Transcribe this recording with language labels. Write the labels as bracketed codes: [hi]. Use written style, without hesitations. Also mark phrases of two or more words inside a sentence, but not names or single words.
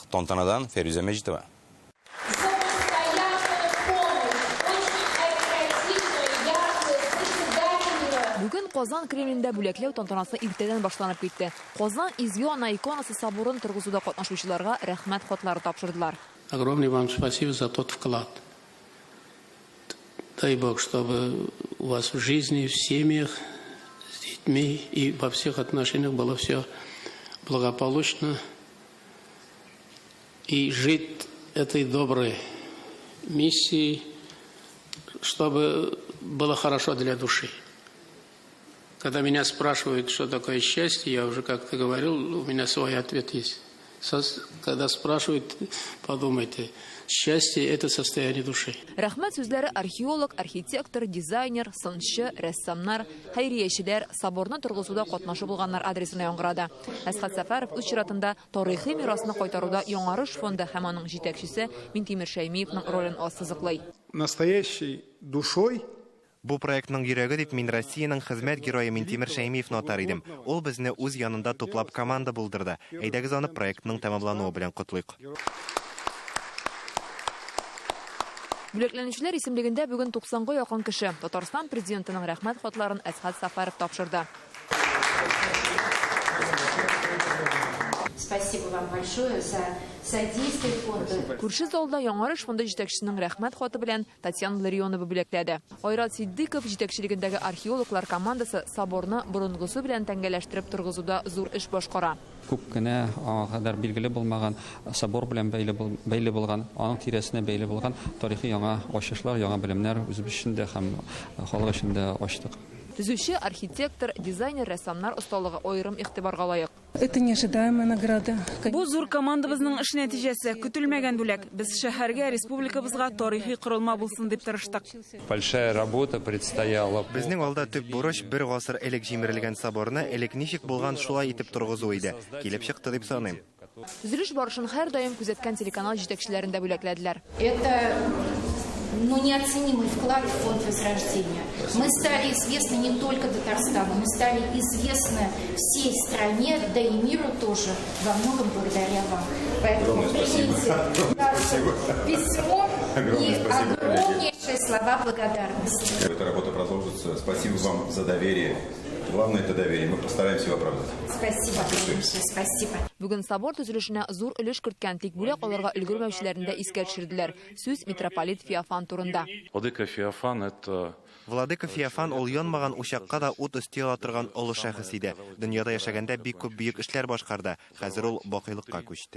[tt] Тантанадан Фәрүзә Мәҗитова. Бүген Казан Кремлендә бүләкләү тантанасы иртәдән башланып китте. Казан изге ана иконасы соборын торгызуда катнашучыларга рәхмәт хатлары тапшырдылар. [ru] Огромное вам спасибо за тот вклад. Дай Бог, чтобы у вас в жизни, в семьях, с детьми и во всех отношениях было все благополучно. И жить этой доброй миссией, чтобы было хорошо для души. Когда меня спрашивают, что такое счастье, я уже как-то говорил, у меня свой ответ есть. Когда спрашивают, подумайте, счастье – это состояние души. [tt] Рәхмәт сүзләре археолог, архитектор, дизайнер, сынчы, рәссамнар, хәйриячеләр, соборны торгызуда катнашып булганнар адресына яңгырады. Әсхат Сәфәров үз чиратында тарихи мирасны кайтаруда Яңарыш фонды һәм аның җитәкчесе Минтимер Шәймиевның ролен ассызыклый. [ru] Настоящей душой [tt] Бу проектның йөрәге дип мин Россиянең хезмәт герое Минтимер Шәймиевне атар идем. Ул безне үз янында туплап команда булдырды. Әйдәгез аны проектның тәмамлануы белән котлыйк. Бүләкләнүчеләр исемлегендә бүген 90-га якын кеше Татарстан президентының рәхмәт хатларын Әсхат Сәфәров тапшырды. [ru] Спасибо вам большое за содействие фонду. [tt] Күрше залда Яңарыш фонды җитәкчесенең рәхмәт хаты белән Татьяна Ларионова бүләкләде. Айрат Сиддиков җитәкчелегендәге археологлар командасы соборны борынгысы белән тәңгәләштереп торгызуда зур эш башкара. Күп кенә кадәр билгеле булмаган собор белән бәйле булган, аның тирәсенә бәйле булган тарихи яңа ачышлар, яңа белемнәр үзебез өчен дә һәм халык өчен дә ачтык. Төзүче, архитектор, дизайнер, рәссамнар осталыгы аерым игътибарга лаек. [ru] Это неожидаемая награда. [tt] Бу зур командабызның эш нәтиҗәсе, көтелмәгән бүләк. Без шәһәргә, республикабызга тарихи корылма булсын дип тырыштык. [ru] Большая работа предстояла. [tt] Безнең алда төп бурыч бер гасыр элек җимерелгән соборны элек ничек булган шулай итеп торгызу иде. Килеп чыкты дип саныйм. Төзелеш барышын һәр даим күзәткән телеканал җитәкчеләрен дә бүләкләделәр. [ru] Это неоценимый вклад в фонд возрождения. Мы стали известны не только Татарстану, мы стали известны всей стране, да и миру тоже, во многом благодаря вам. Поэтому примите письмо и огромнейшие слова благодарности. Эта работа продолжится. Спасибо вам за доверие. Главное это доверие. Мы постараемся его оправдать. Спасибо, большое, спасибо. [tt] Бүген собор төзелешенә зур өлеш керткән, тик бүләк алырга өлгермәүчеләрне дә искә төшерделәр. Сүз митрополит Феофан турында. [ru] Владыка Феофан это [tt] Владыка Феофан ул янмаган учакка да ут өстәл атырган олы шәхес иде. Дөньяда яшәгәндә бик күп бөек эшләр башкарды. Хәзер ул бакыйлыкка күчте.